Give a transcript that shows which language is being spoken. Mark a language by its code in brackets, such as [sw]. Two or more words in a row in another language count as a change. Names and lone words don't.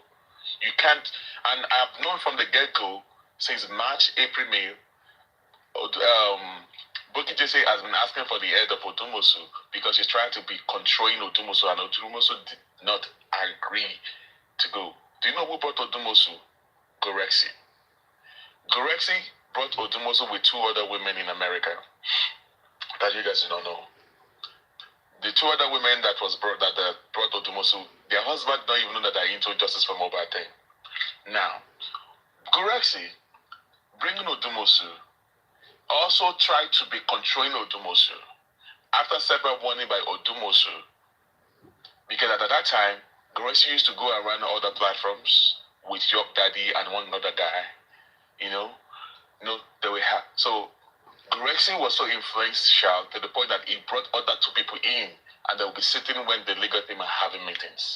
[en] You can't, and I've known from the get-go, since March, April, May, Buki Jesse has been asking for the head of Odumosu because he's trying to be controlling Odumosu, and Odumosu did not agree to go. Do you know who brought Odumosu? Gorexi. Gorexi brought Odumosu with 2 other women in America that you guys do not know. The 2 other women that brought Odumosu, their husband don't even know that they're into justice for mobile thing. Now, Gorexi bringing Odumosu also tried to be controlling Odumosu after several warning by Odumosu, because at that time, Gorexi used to go around other platforms with York Daddy and one other guy, they were so Gorexi was so influential to the point that he brought other 2 people in, and they will be sitting when the legal team are having meetings.